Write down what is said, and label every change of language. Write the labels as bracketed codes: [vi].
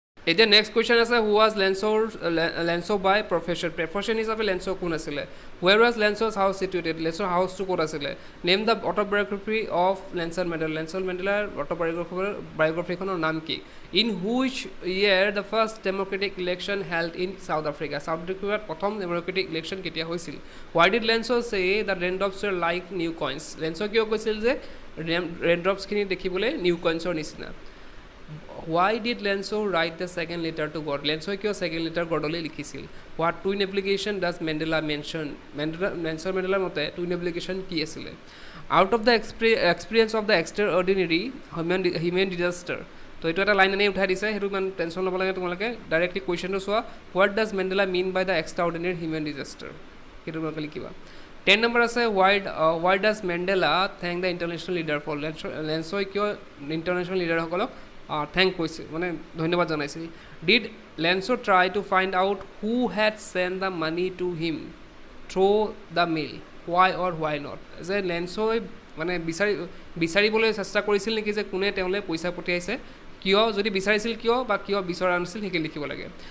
[as] এতিয়া next question আছে, [en] who was Lencho' by profession [as] হিচাপে লেঞ্চ' কোন আছিলে, [en] where was Lencho's house situated, [as] লেঞ্চ'ৰ হাউচটো ক'ত আছিলে, [en] name the autobiography of Nelson [as] মেণ্ডেলাৰ অট'বায়'গ্ৰাফিখনৰ নাম কি, [en] in which year the first democratic election held in South Africa, [as] south আফ্ৰিকাত প্ৰথম ডেম'ক্ৰেটিক ইলেকশ্যন কেতিয়া হৈছিল, [en] why did Lencho' say the raindrops were like new coins, [as] lens' কিয় কৈছিল যে ৰেইনড্ৰপছখিনি দেখিবলৈ নিউ কইনছৰ নিচিনা। [en] Why did Lenso write the second letter to God? [as] Lenso কিয় second letter গডলৈ লিখিছিল? [en] What twin application does Mandela mention? [as] Nelson মেণ্ডেলাৰ মতে twin application কি আছিলে? [en] Out of the experience of the extraordinary human disaster. [as] তো এইটো এটা line এনেই উঠাই দিছে, সেইটো ইমান টেনশ্যন ল'ব লাগে তোমালোকে। ডাইৰেক্টলি কুৱেশ্যনটো চোৱা, [en] what does Mandela mean by the extraordinary human disaster, [as] সেইটো তোমালোকে লিখিবা। 10 নম্বৰ আছে, [en] why does Mandela thank the international leader for? [as] লেঞ্চই কিয় ইণ্টাৰনেশ্যনেল লিডাৰসকলক থেংক কৰিছিল, মানে ধন্যবাদ জনাইছিল। [en] Did Lencho' try to find out who had sent the money to him through the mail, why or why not. [as] যে লেঞ্চই মানে বিচাৰিবলৈ চেষ্টা কৰিছিল নেকি যে কোনে তেওঁলৈ পইচা পঠিয়াইছে, কিয়, যদি বিচাৰিছিল কিয়, বা কিয় বিচৰা নাছিল, সেইখিনি লিখিব লাগে।